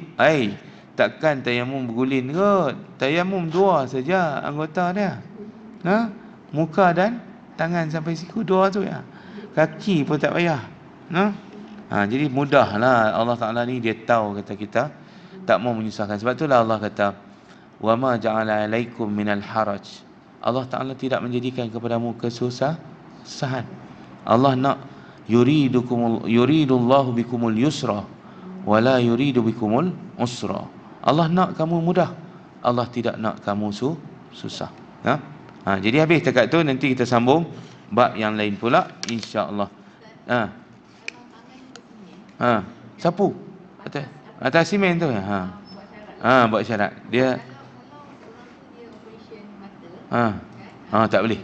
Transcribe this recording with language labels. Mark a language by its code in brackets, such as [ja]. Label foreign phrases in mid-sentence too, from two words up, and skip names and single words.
[ms] Takkan tayamum berguling kot. Tayamum dua saja anggota dia. Muka dan tangan sampai siku dua tu ya. Kaki pun tak payah. Jadi mudahlah Allah Taala ni dia tahu kata kita tak mau menyusahkan. Sebab itulah Allah kata [ar] وما جعل عليكم من الحرج. [ms] Allah Taala tidak menjadikan kepadamu kesusahan. Allah nak [ar] يريد الله بكم اليسر ولا يريد بكم العسر. [ms] Allah nak kamu mudah, Allah tidak nak kamu susah. Jadi habis dekat tu, nanti kita sambung bab yang lain pula insya-Allah. Sapu atas simen tu. Buat syarat. Dia tak boleh.